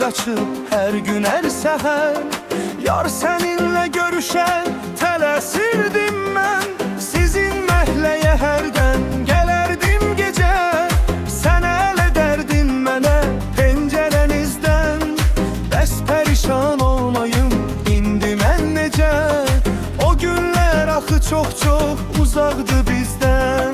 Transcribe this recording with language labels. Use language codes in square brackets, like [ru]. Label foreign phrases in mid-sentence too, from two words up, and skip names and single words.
[tr] danışıp her gün her seher. [az] Yar seninle görüşe tələsirdim mən. Sizin məhləyə hərdən gələrdim gecə. Sən əl edərdin mənə pəncərənizdən. Bəs pərişan olmayım indi mən necə? O günlər axı çox-çox uzaqdı bizdən.